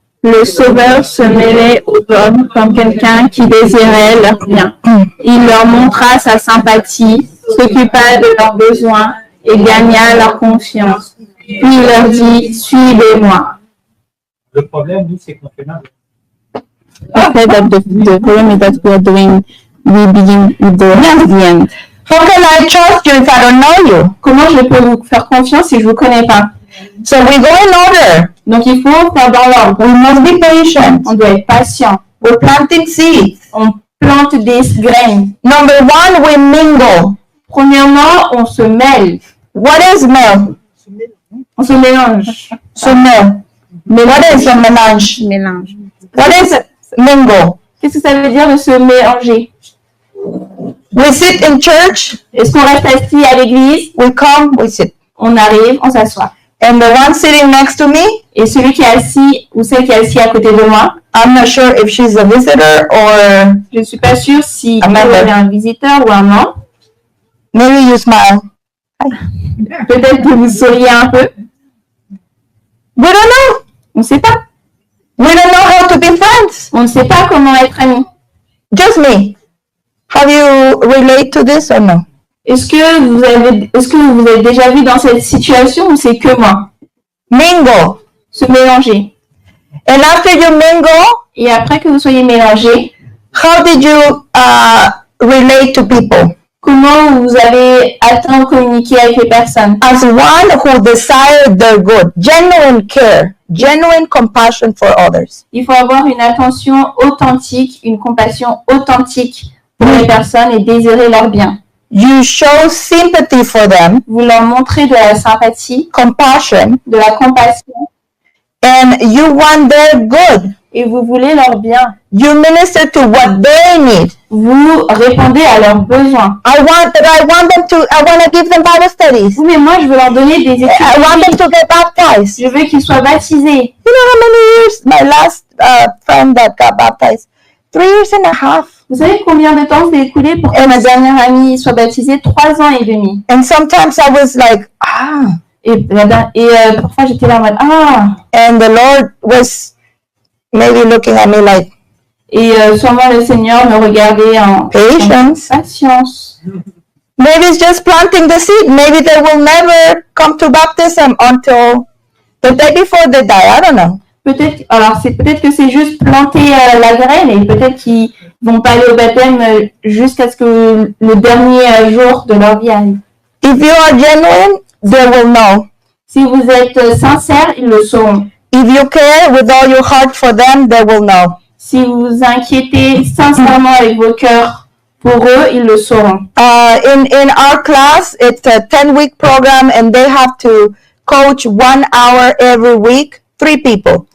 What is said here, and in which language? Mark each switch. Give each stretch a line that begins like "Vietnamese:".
French: Le Sauveur se mêlait aux hommes comme quelqu'un qui désirait leur bien. Il leur montra sa sympathie, s'occupa de leurs besoins et gagna leur confiance. Puis il leur dit, suivez-moi. Le problème, nous, c'est qu'on fait mal.
English: I said that the problem is that we are doing, we begin with the end. How can I trust you if I don't know you?
French: Comment je peux vous faire confiance si je vous connais pas?
English: So we go in order.
French: Donc il faut faire dans l'ordre.
English: We must be patient.
French: On doit être patient.
English: We're planting seeds.
French: On plante des graines.
English: Number one, we mingle.
French: Premièrement, on se mêle.
English: What is mel?
French: On se mélange.
English: So mel. What is a mélange?
French: Mélange.
English: What is mingle?
French: Qu'est-ce que ça veut dire de se mélanger?
English: We sit in church.
French: Est-ce qu'on reste assis à l'église?
English: We come, we sit.
French: On arrive, on s'assoit.
English: And the one sitting next to me,
French: Et celui qui est assis ou celle qui est assise à côté de moi,
English: I'm not sure if she's a visitor or
French: je ne suis pas sûre si Un membre. elle est un visiteur ou un membre.
English: maybe you smile.
French: Peut-être que vous souriez un peu.
English: We don't know.
French: On ne sait pas.
English: We don't know how to be friends. On ne sait pas comment être amis. Just me. Have you relate to this or no?
French: Est-ce que vous avez déjà vu dans cette situation ou c'est que moi?
English: Mingle.
French: Se mélanger.
English: And after you mingle,
French: Et après que vous soyez mélangés,
English: how did you relate to people?
French: comment vous avez atteint communiquer avec les personnes?
English: As one who desired their good, genuine care, genuine compassion for others.
French: Il faut avoir une attention authentique, une compassion authentique pour les personnes et désirer leur bien.
English: You show sympathy for them,
French: Vous leur montrez de la sympathie,
English: compassion,
French: de la compassion
English: and you want their good.
French: et vous voulez leur bien.
English: You minister to what they need.
French: Vous répondez à leurs besoins.
English: I want to give them Bible studies.
French: Oui, mais moi, je veux leur donner des études.
English: I want them to get baptized.
French: Je veux qu'ils soient baptisés.
English: You know how many years my last friend that got baptized? 3 years and a half.
French: Vous savez combien de temps s'est écoulé pour que ma dernière amie soit baptisée? 3 ans et demi.
English: And sometimes I was like,
French: Et parfois, j'étais là en mode,
English: and the Lord was maybe looking at me like,
French: Et sûrement le Seigneur me regardait en
English: patience.
French: patience.
English: Maybe it's just planting the seed. Maybe they will never come to baptism until the day before they die. I don't know.
French: Peut-être que c'est juste planter la graine et peut-être qu'ils vont pas aller au baptême jusqu'à ce que le dernier jour de leur vie arrive.
English: If you are genuine, they will know.
French: Si vous êtes sincère, ils le sauront.
English: If you care with all your heart for them, they will know.
French: Si vous vous inquiétez sincèrement avec vos cœurs pour eux, ils le sauront.
English: In our class, it's a 10-week program, and they have to coach 1 hour every week, 3 people.